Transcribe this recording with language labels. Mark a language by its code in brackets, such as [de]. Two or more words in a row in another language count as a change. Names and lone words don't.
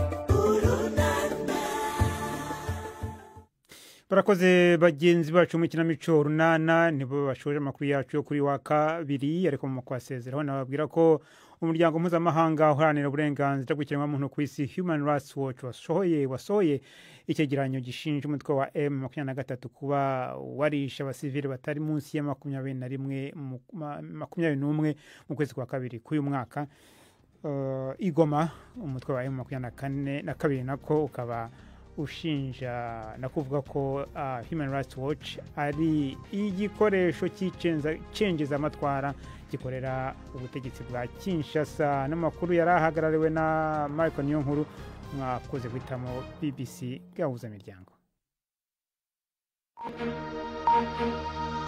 [rw] Barakoze bagenzi bacu mu kinamico runana, nibo bashoje amakuru yacu yo kuri wa kabiri, ariko mu kwasezeraho nababwira ko umuryango mpuzamahanga uharanira uburenganzira bw'ikiremwamuntu ku isi Human Rights Watch wasohoye icyegeranyo gishinja umutwe wa M23 kuba warisha abasivili batari munsi ya 21 mu kwezi kwa kabiri k'uyu mwaka. Igoma umutwe wa M22 nako ukaba ushinja no kuvuga ko Human Rights Watch ari igikoresho cy'icengeza amatwara gikorera ubutegetsi bwa Kinshasa. N'amakuru yari ahagarariwe na Michael Niyonkuru. Mwakoze guhitamo BBC gahuza miryango.